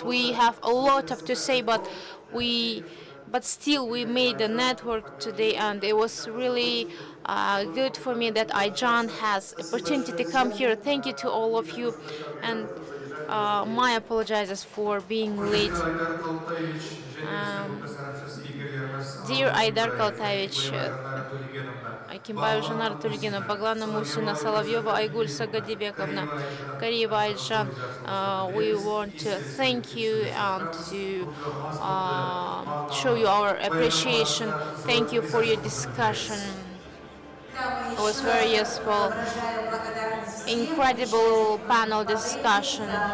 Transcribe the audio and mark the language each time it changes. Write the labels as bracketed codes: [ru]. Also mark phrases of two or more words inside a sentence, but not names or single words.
[en] We have a lot of to say, but still we made a network today, and it was really good for me that Aijan has opportunity to come here. Thank you to all of you, and my apologizes for being late. Dear Айдар Калтаевич, Акимбаев Жанар Тульгина, Баглана Мусина, Соловьева Айгуль Сагадибековна, Кариева Айджан, we want to thank you and to show you our appreciation. Thank you for your discussion. It was very useful. Incredible panel discussion.